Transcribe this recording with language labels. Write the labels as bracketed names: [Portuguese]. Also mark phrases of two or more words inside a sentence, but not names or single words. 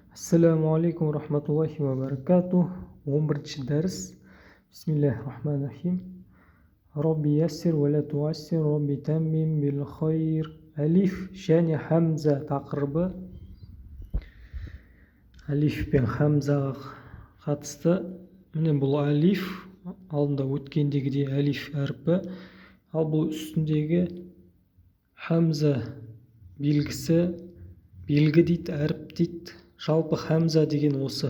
[Arabic] السلام عليكم رحمة الله وبركاته. [Uzbek] 11-chi dars. [Arabic] بسم الله الرحمن الرحيم. رب يسر ولا تعسر، رب تمم بالخير. [Kazakh] Alif және hamza taqribi. Alif пен hamzaға қатысты. Міне бұл alif алдында өткендегідей alif әрпі, ал бұл үстіндегі hamza белгісі, белгі дейді, әріп дейді. Жалпы хамза деген осы.